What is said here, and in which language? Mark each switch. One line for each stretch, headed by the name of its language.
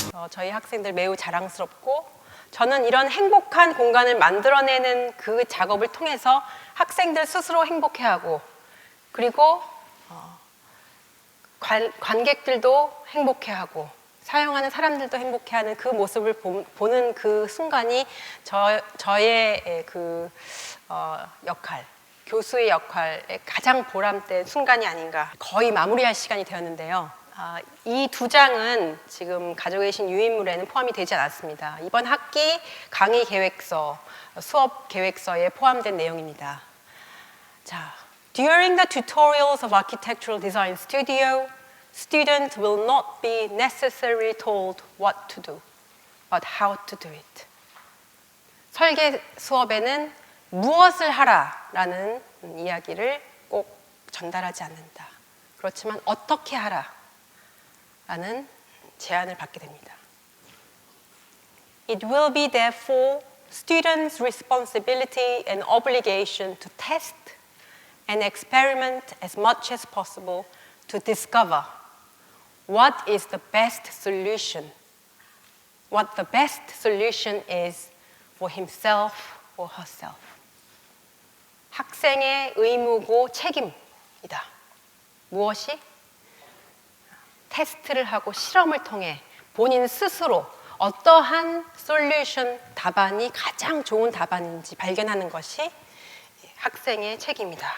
Korean: 저희 학생들 매우 자랑스럽고 저는 이런 행복한 공간을 만들어내는 그 작업을 통해서 학생들 스스로 행복해하고 그리고 관객들도 행복해하고 사용하는 사람들도 행복해하는 그 모습을 보는 그 순간이 저의 그 역할, 교수의 역할의 가장 보람된 순간이 아닌가. 거의 마무리할 시간이 되었는데요. 이 두 장은 지금 가지고 계신 유인물에는 포함이 되지 않았습니다. 이번 학기 강의 계획서, 수업 계획서에 포함된 내용입니다.
English: 자, during the tutorials of Architectural Design Studio, students will not be necessarily told what to do, but how to do it.
Korean: 설계 수업에는 무엇을 하라라는 이야기를 꼭 전달하지 않는다. 그렇지만 어떻게 하라라는 제안을 받게 됩니다.
English: It will be therefore students' responsibility and obligation to test and experiment as much as possible to discover what is the best solution, what the best solution is for himself or herself.
Korean: 학생의 의무고 책임이다. 무엇이? 테스트를 하고 실험을 통해 본인 스스로 어떠한 솔루션 답안이 가장 좋은 답안인지 발견하는 것이 학생의 책임이다.